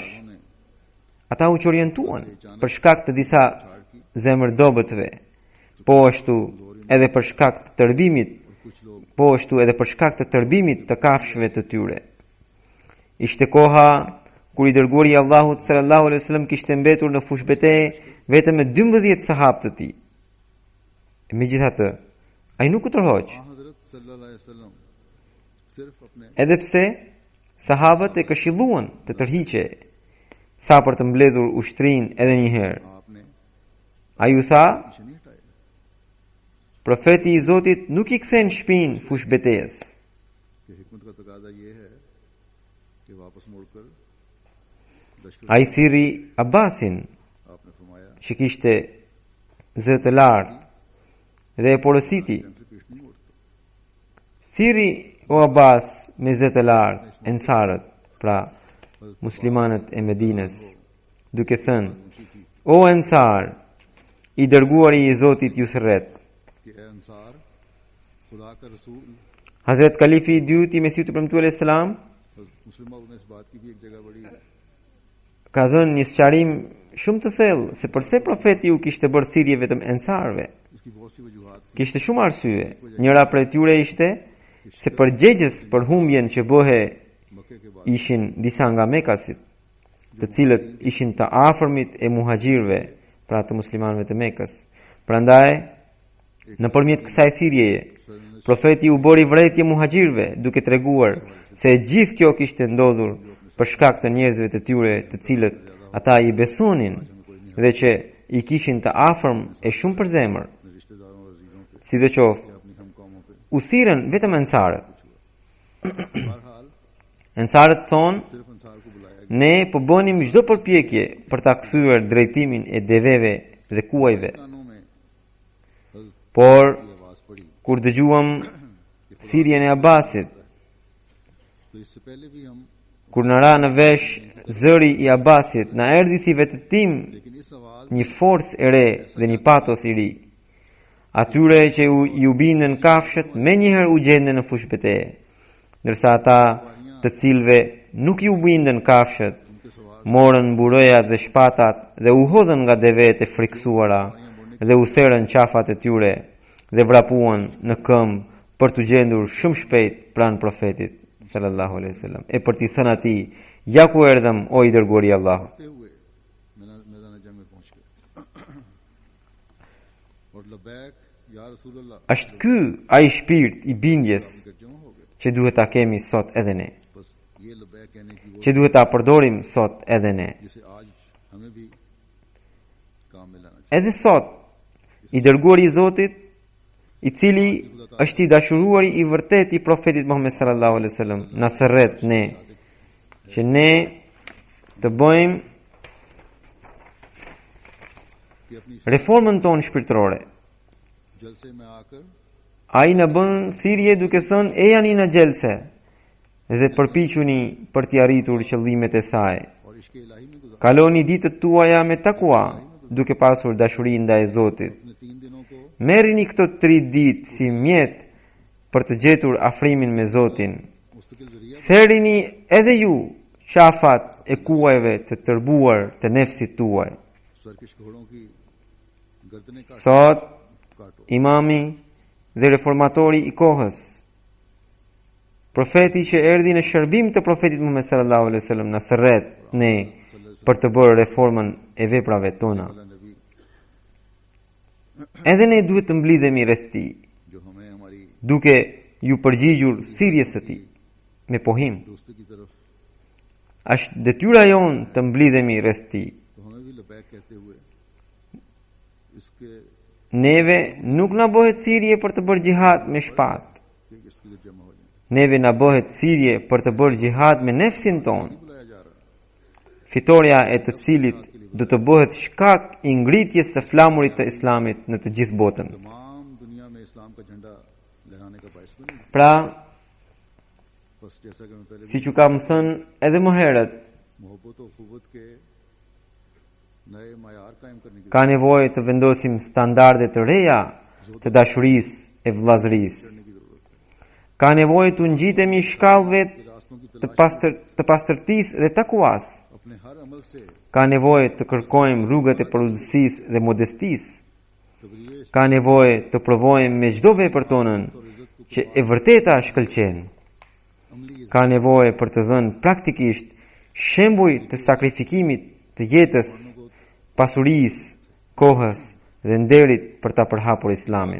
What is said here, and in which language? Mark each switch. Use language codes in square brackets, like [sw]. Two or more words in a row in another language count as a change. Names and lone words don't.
[ur] ने [sq] Ata u orientuan për shkak të disa zemërdobëtve, po ashtu edhe për shkak të tërbimit, [ur] کچھ لوگ [sq] po ashtu edhe për shkak të tërbimit të kafshëve të tyre. Ishte koha kur i dërguari i Allahut [ar] صلى الله عليه وسلم [sq] kishte mbetur në fushë betejë vetëm me 12 sahabë të tij. Megjithatë, ai nuk u tërhoq, [ur] हजरत [ar] صلى الله عليه وسلم [ur] صرف اپنے [sq] edhe pse sahabët e këshilluan të tërhiqe sa për të mbledhur ushtrinë edhe një herë. [ur] आपने [sq] Ai u tha, [ur] پیچھے نہیں ہٹایا [sq] profeti i Zotit nuk i kthen shpinë fushë betejës. [ur] کہ حکمت کا تقاضا یہ ہے کہ واپس مڑ کر لشکر [sq] Ai thirri Abbasin, [ur] آپ نے فرمایا [sq] që kishte zë të lartë dhe e porositi. [ur] سے پیٹھ نہیں مڑتا [sq] Thiri o Abbas me zë të lartë ensarët, pra muslimanët e Medinës, duke thënë, o ensar, i dërguari i Zotit ju thërret. [ur] کہ اے انصار خدا کا رسول [sq] Hazret Kalifi i dytë i Mesihut të premtuar [ar] عليه السلام [ur] مسلم نے اس بات کی بھی ایک جگہ بڑی [sq] ka dhënë një sqarim shumë të thellë se përse profeti u kishte bërë thirrje vetëm ensarëve. [ur] اس کی بہت سی وجوہات تھی. [sq] Kishte shumë arsye. Njëra prej tyre ishte se përgjegjës për humbjen që bëhe [ur] مکے کے بعد [sq] ishin disa nga Mekasit, të cilët ishin të afërmit e muhaxhirëve, pra të muslimanëve të Mekës. Prandaj, nëpërmjet kësaj thirrjeje, profeti u bëri vrejtje muhaxhirëve, duke treguar se gjithë kjo kishte ndodhur për shkak të njerëzve të tyre, të cilët ata i besonin dhe që i kishin të afërm e shumë për zemër. [ur] اپنے رشتہ داروں اور عزیزوں پہ [sq] Sidoqoftë, [ur] یا اپنی ہم قوموں پہ [sq] u thirrën vetëm ensarët. [ur] बहरहाल [sq] Ensarët thonë, [ur] صرف انصار کو بلایا [sq] ne po bënim çdo përpjekje për ta kthyer drejtimin e deveve dhe kuajve. [ur] کانوں میں حضرت [sq] Por [ur] کی آواز پڑی [sq] kur dëgjuam thirrjen e Abbasit, [ur] تو اس سے پہلے بھی ہم [sq] kur na ra në vesh zëri i Abbasit, na erdhi si vetëtim [ur] لیکن اس آواز [sq] një forcë e re dhe një patos i ri. Atyre që ju bindën kafshët, me njëherë u gjendën në fushë betejë, ndërsa ata të cilve nuk ju bindën kafshët, [ur] ان کے سوال [sq] morën mburojat dhe shpatat dhe u hodhën nga devet e friksuara dhe u therën qafat e tyre dhe vrapuan në këmbë për të gjendur shumë shpejt pranë profetit [ar] صلى الله عليه وسلم [sq] e për t'i thënë atij, ja ku erdhëm o i dërguari i Allahut. [ur] کرتے ہوئے میدان جنگ میں پہنچ گئے اور [ar] لبيك يا رسول الله [sq] Është ky ai shpirt i bindjes [ur] کر جمع ہو گئے [sq] që duhet ta kemi sot edhe ne, [ur] بس یہ لبیک کہنے کی وہ [sq] që duhet ta përdorim sot edhe ne. [ur] جسے آج ہمیں بھی کام میں لانا [sq] Edhe sot, i dërguari i Zotit, i cili është i dashuruari i vërtet i profetit Muhammed [ar] صلى الله عليه وسلم, [sq] na thërret ne që ne të bëjmë [ur] کہ اپنی [sq] reformën tonë shpirtërore. [ur] جلسے میں آ کر [sq] Ai na bën thirrje duke thënë e jani në gjelse dhe përpiquni për t'i arritur qëllimet e saj. [ur] اور عشق الٰہی میں گزار [sq] Kaloni ditët tuaja me takua, duke pasur dashuri ndaj Zotit. [ur] اپنے 3 دنوں کو [sq] Merrini këto 3 ditë si mjet për të gjetur afrimin me Zotin. [ur] مستقل ذریعہ [sq] Therini edhe ju qafat e kuajve të tërbuar të nefsit tuaj. [ur] سرکش گھوڑوں کی گردنیں [sq] Sot, [ur] काटो [sq] imami dhe reformatori i kohës, profeti që erdhi në shërbim të profetit Muhammed [ar] صلى الله عليه وسلم [sq] na thërret ne për të bërë reformën e veprave tona. [ur] والا نبی [sq] Edhe ne duhet të mblidhemi rreth tij, [ur] جو ہمیں ہماری [sq] duke ju përgjigjur thirrjes së tij me pohim. [ur] دوستی کی طرف [sq] Është detyra jonë të mblidhemi rreth tij. [ur] تو ہمیں بھی لبیک کہتے ہوئے اس کے [sq] Neve nuk na bëhet thirrje për të bërë xihad me shpatë, [ur] کہ اس کے لیے جمع ہو جائے [sq] neve na bëhet thirrje për të bërë gjihad me nefsin ton, [ur] بلایا جا رہا ہے. [sq] fitoria e të cilit do të bëhet shkak i ngritjes së flamurit të islamit në të gjithë botën. [ur] تمام دنیا میں اسلام کا جھنڈا لہرانے کا باعث بنی. [sq] Pra, [ur] بس جیسا کہ میں پہلے [sq] siç u kam thënë edhe më herët, [ur] محبت اور خوبت کے نئے معیار قائم کرنے کی [sq] ka nevojë të vendosim standarde të reja të dashurisë e vëllazërisë. [ur] ضرورت ہے. [sq] Ka nevojë të ngjitemi shkallëve [ur] کہ راستوں کی [sq] të [ur] तलाश [sq] të pastërtisë dhe takuas. [ur] اپنے ہر عمل سے [sq] Ka nevojë të kërkojmë rrugët e përulësisë dhe modestisë. [ur] तबरीए [sq] Ka nevojë të provojmë me çdo vepër tonën që e vërteta shkëlqen. [ur] अमली [sq] Ka nevojë për të dhënë praktikisht shembuj të sakrifikimit të jetës, pasurisë, kohës dhe nderit për ta përhapur Islamin.